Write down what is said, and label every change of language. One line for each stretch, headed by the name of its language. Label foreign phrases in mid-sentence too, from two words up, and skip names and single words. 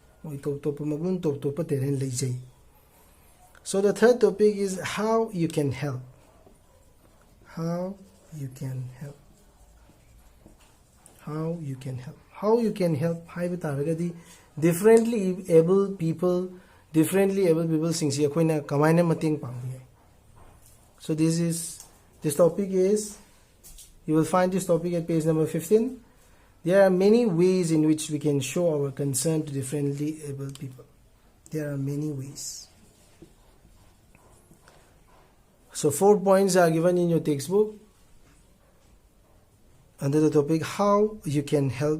English: So the third topic is how you can help. How you can help. Differently able people
Manipuri: singsi akoina kamaina mating pangbi.
English: So this topic is, you will find this topic at page number 15. There are many ways in which we can show our concern to differently able people. There are many ways. So 4 points are given in your textbook under the topic how you can help.